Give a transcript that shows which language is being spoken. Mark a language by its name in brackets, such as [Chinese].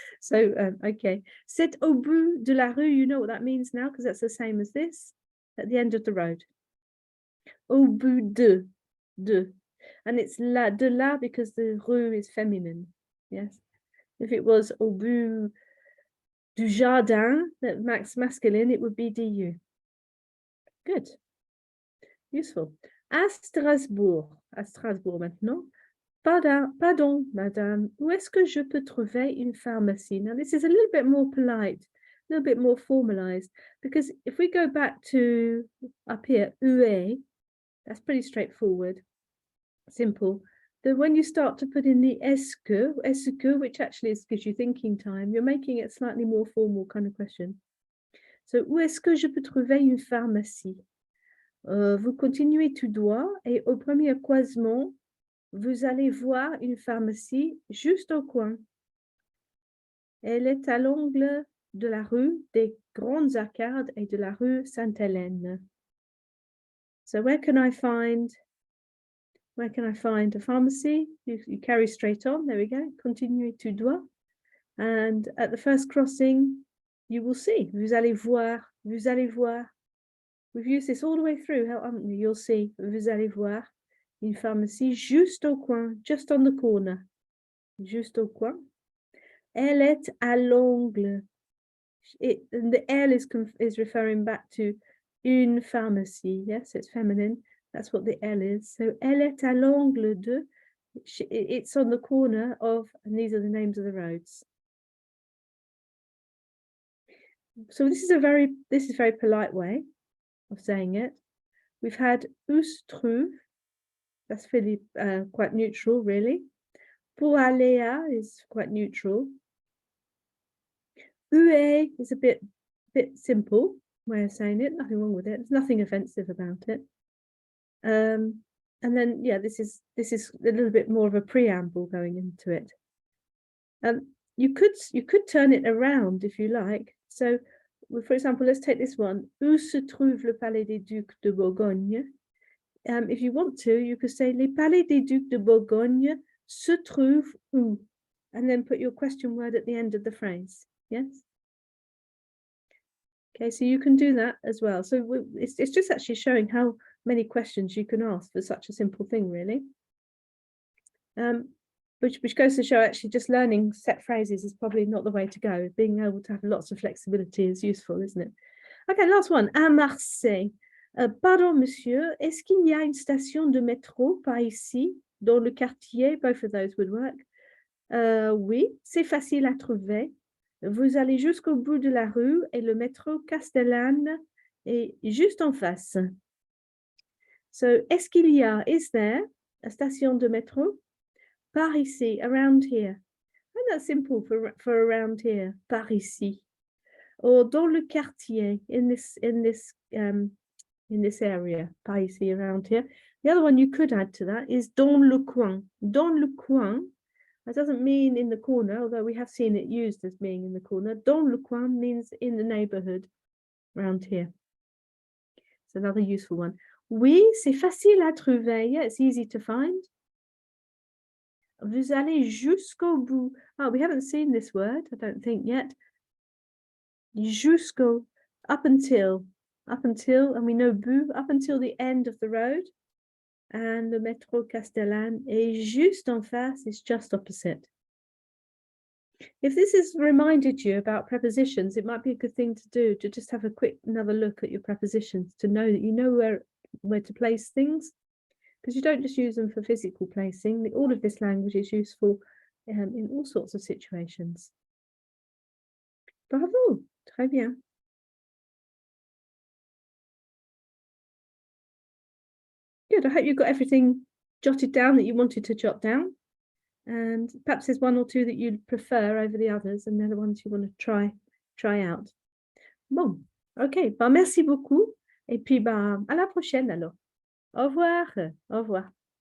[English] So okay, [French] c'est au bout de la rue. [English] You know what that means now because that's the same as this, at the end of the road. [French] Au bout de, [English] and it's de la because the rue is feminine. Yes, if it was [French] au bout du jardin, [English] that masculine, it would be du. Good. Useful. [French] À Strasbourg maintenant. Pardon, madame, où est-ce que je peux trouver une pharmacie? [English] Now, this is a little bit more polite, a little bit more formalized, because if we go back to up here, où est, that's pretty straightforward, simple. Then when you start to put in the est-ce que, which actually gives you thinking time, you're making it a slightly more formal kind of question. [French] So, où est-ce que je peux trouver une pharmacie? Vous continuez tout droit et au premier croisement, vous allez voir une pharmacie juste au coin. Elle est à l'angle de la rue des Grandes Arcades et de la rue Sainte-Hélène. [English] So where can I find a pharmacy? You carry straight on. There we go. [French] Continuez tout droit. [English] And at the first crossing, you will see. [French] Vous allez voir. Vous allez voir. [English] We've used this all the way through, haven't we? You'll see. [French] Vous allez voir une pharmacie juste au coin, [English] just on the corner. [French] Juste au coin. Elle est à l'angle. [English] And the L is referring back to une pharmacie. Yes, it's feminine. That's what the L is. So [French] elle est à l'angle de. [English] It's on the corner of, and these are the names of the roads. So this is a very polite way of saying it. We've had [French] où se trouve. [English] That's fairly quite neutral, really. [French] Pour aller à [English] is quite neutral. [French] Où est [English] is a bit simple way of saying it. Nothing wrong with it. There's nothing offensive about it. And then this is a little bit more of a preamble going into it. You could turn it around if you like. So, for example, let's take this one. [French] Où se trouve le palais des Ducs de Bourgogne? [English] If you want to, you could say [French] les palais des Ducs de Bourgogne se trouvent où? [English] And then put your question word at the end of the phrase. Yes. Okay, so you can do that as well. So it's just actually showing how many questions you can ask for such a simple thing, really. Which goes to show actually just learning set phrases is probably not the way to go. Being able to have lots of flexibility is useful, isn't it? Okay, last one. [French] À Marseille. Pardon, monsieur, est-ce qu'il y a une station de métro par ici, dans le quartier? [English] Both of those would work. [French] Oui, c'est facile à trouver. Vous allez jusqu'au bout de la rue et le métro Castellane est juste en face. [English] So, [French] est-ce qu'il y a, [English] is there, a station de métro? [French] Par ici, [English] around here. And that's simple for around here, par ici. Or [French] dans le quartier, [English] in this area, par ici, around here. The other one you could add to that is [French] dans le coin. [English] Dans le coin, that doesn't mean in the corner, although we have seen it used as being in the corner. [French] Dans le coin [English] means in the neighborhood, around here. It's another useful one. [French] Oui, c'est facile à trouver. [English] Yeah, it's easy to find. [French] Vous allez jusqu'au bout. [English] Oh, we haven't seen this word, I don't think yet. [French] Jusqu'au, [English] up until, and we know bout, up until the end of the road. And the [French] métro Castellane est juste en face, [English] is just opposite. If this has reminded you about prepositions, it might be a good thing to do, to just have another look at your prepositions, to know that you know where to place things. Because you don't just use them for physical placing. All of this language is useful in all sorts of situations. [French] Bravo, très bien. [English] Good, I hope you got everything jotted down that you wanted to jot down. And perhaps there's one or two that you'd prefer over the others, and they're the ones you want to try out. [French] Bon, ok, merci beaucoup. Et puis, à la prochaine alors. Au revoir. Au revoir.